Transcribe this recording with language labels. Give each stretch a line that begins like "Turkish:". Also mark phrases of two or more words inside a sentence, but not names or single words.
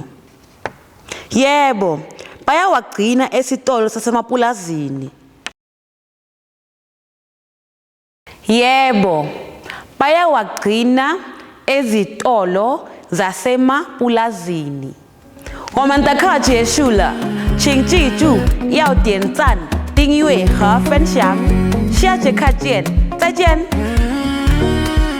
Zulu: Yebo, bayawagcina esitolo sasemapulazini. Yebo, bayawagcina ezitolo zasemapulazini。
Chinese: 我们的课结束了，请记住要点赞、订阅和分享。下节课见，再见。